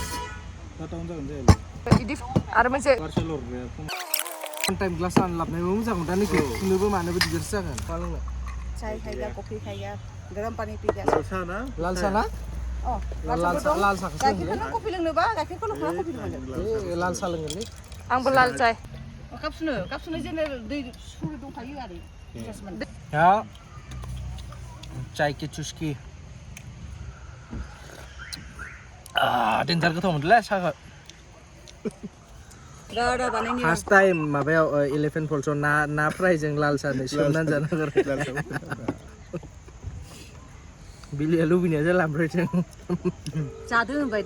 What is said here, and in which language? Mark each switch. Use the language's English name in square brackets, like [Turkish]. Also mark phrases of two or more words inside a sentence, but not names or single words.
[Bodo] आरो मोनसे [English] time glass [Bodo] आं लाबनायबो मोजां मोनदा नोंखौ फुनोबो मानोबो दिगदारसो जागोन मा लोंनो चाय खायगा कफि खायगा गरम पानी पीगा लाल सा ना लाल सा गाइखेरखौ कफि लोंनोबा गाइखेरखौ लोंबा कफि लोंनो लाल सा लोंगोनलै आंबो लाल चाय काप सुनो जेनेरेल दै सुरु दंखायो आरो [Hindi] या चाय की चुस्की [Bodo] डेन्जार गोथाव मोनदोंलै साहा [English] first time [Bodo] माबायाव इलेभेन फल्सआव ना फ्रायजों लाल सानो सोमनानै जानांगौ बिलिया लुबैनाया जाला ओमफ्राय जों जादो होनबाय